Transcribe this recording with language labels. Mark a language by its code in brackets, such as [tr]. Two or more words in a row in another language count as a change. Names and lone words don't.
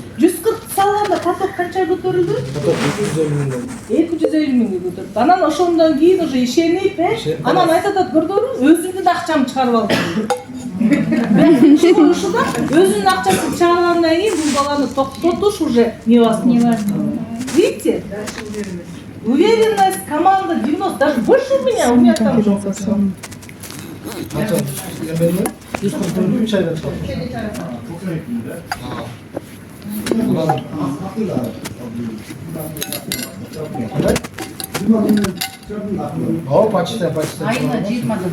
[ky] 140 салганда поток канча көтөрүлдү? Поток 250 миң болду. 250 миңге көтөрдү. Анан ошондон кийин уже ишенип, анан айтат көрдүңүзбү, өзүмдүн акчамды чыгарып алдым. ушуда өзүнүн акчасын чыгаргандан кийин бул баланы токтотуш [ru] уже невозможно. Видите? Уверенность команда 90, даже больше у меня [ky] там жок. [ru] О, почти. [ky] Айына 20